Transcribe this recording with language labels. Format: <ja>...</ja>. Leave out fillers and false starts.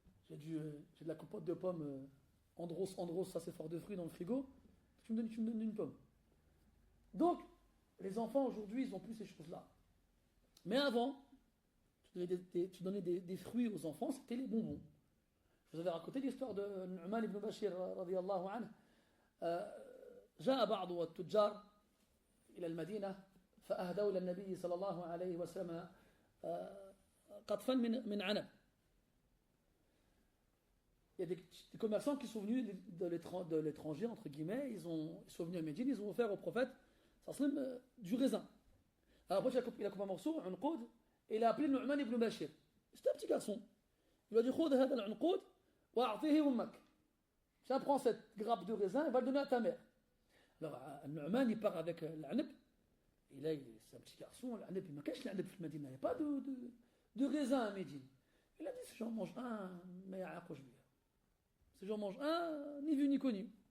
<fr>J'ai de la compote de pommes Andros, ça c'est fort de fruits dans le frigo. Tu me donnes une pomme. Donc, les enfants aujourd'hui, ils n'ont plus ces choses-là. Mais avant, tu donnais des fruits aux enfants, c'était les bonbons. Je vous avais raconté l'histoire de Nu'man ibn Bashir, radiyallahu anhu.</fr> <ar>جاء بعض التجار إلى المدينة فأهدوا إلى النبي صلى الله عليه وسلم قطفا من عنب.</ar> <fr>Il y a des commerçants qui sont venus de l'étranger, entre guillemets, ils sont venus à Médine, ils ont offert au prophète du raisin. Alors après, il a coupé un morceau, un unqoud, et il a appelé Nu'man ibn Bashir. C'était un petit garçon. Il lui a dit</fr> <ar>خذ هذا العنقود وأعطيه أمك.</ar> <fr>Tiens, prends cette grappe de raisin et va le donner à ta mère. Alors, Nu'man, il part avec l'aneb. Et là, c'est un petit garçon, l'aneb, il m'a caché l'aneb</fr> <ar>في المدينة.</ar> <fr>Il n'y a pas de raisin à Médine. Il a dit, si j'en mange un, mais</fr> <ar>يعاقوش بيا.</ar> <fr>Si j'en mange un, ni vu ni connu.</fr>